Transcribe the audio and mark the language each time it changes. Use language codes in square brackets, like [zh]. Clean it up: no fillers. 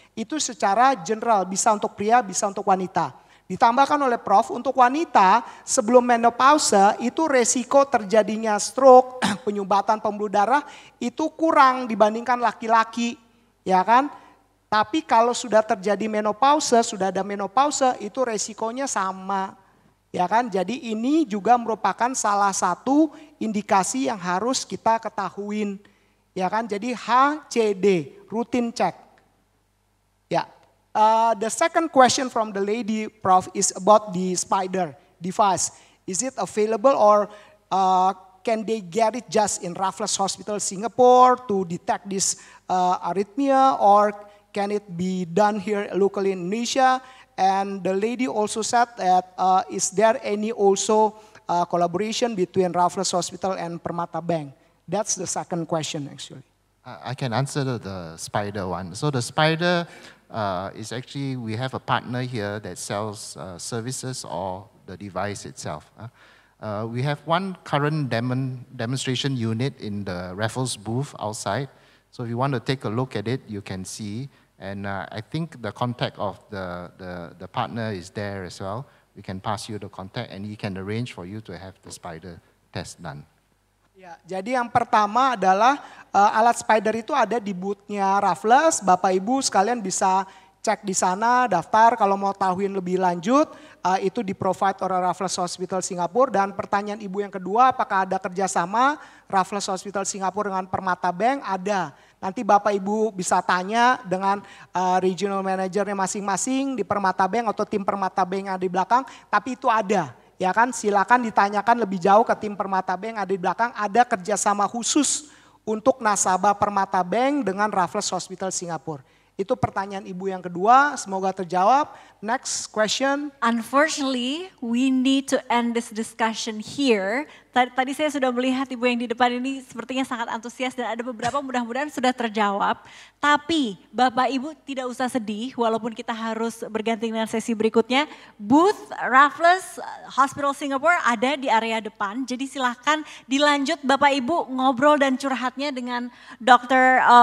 [id] Itu secara general, bisa untuk pria, bisa untuk wanita. Ditambahkan oleh Prof, untuk wanita sebelum menopause itu resiko terjadinya stroke, penyumbatan pembuluh darah itu kurang dibandingkan laki-laki, ya kan? Tapi kalau sudah terjadi menopause, sudah ada menopause, itu resikonya sama, ya kan? Jadi ini juga merupakan salah satu indikasi yang harus kita ketahuin, ya kan? Jadi HCD, [en] routine check. [id] Ya. [en] The second question from the lady, Prof, is about the spider device. Is it available or can they get it just in Raffles Hospital Singapore to detect this arrhythmia, or can it be done here locally in Indonesia? And the lady also said that is there any also collaboration between Raffles Hospital and Permata Bank? That's the second question actually. I can answer the spider one. So the spider is actually, we have a partner here that sells services or the device itself. We have one current demonstration unit in the Raffles booth outside. So if you want to take a look at it, you can see. And I think the contact of the partner is there as well. We can pass you the contact and he can arrange for you to have the spider test done. [id] Ya, jadi yang pertama adalah alat spider itu ada di booth-nya Raffles. Bapak Ibu sekalian bisa cek di sana, daftar kalau mau tahuin lebih lanjut. Itu di-provide oleh Raffles Hospital Singapura. Dan pertanyaan Ibu yang kedua, apakah ada kerjasama Raffles Hospital Singapura dengan Permata Bank? Ada. Nanti Bapak Ibu bisa tanya dengan regional manajernya masing-masing di Permata Bank atau tim Permata Bank yang ada di belakang. Tapi itu ada. Ya kan, silakan ditanyakan lebih jauh ke tim Permata Bank ada di belakang. Ada kerjasama khusus untuk nasabah Permata Bank dengan Raffles Hospital Singapura. Itu pertanyaan Ibu yang kedua, semoga terjawab. [en] Next question. Unfortunately, we need to end this discussion here. [id] Tadi saya sudah melihat Ibu yang di depan ini sepertinya sangat antusias dan ada beberapa mudah-mudahan sudah terjawab. Tapi Bapak Ibu tidak usah sedih walaupun kita harus berganti dengan sesi berikutnya. Booth Raffles Hospital Singapore ada di area depan. Jadi silahkan dilanjut Bapak Ibu ngobrol dan curhatnya dengan Dr.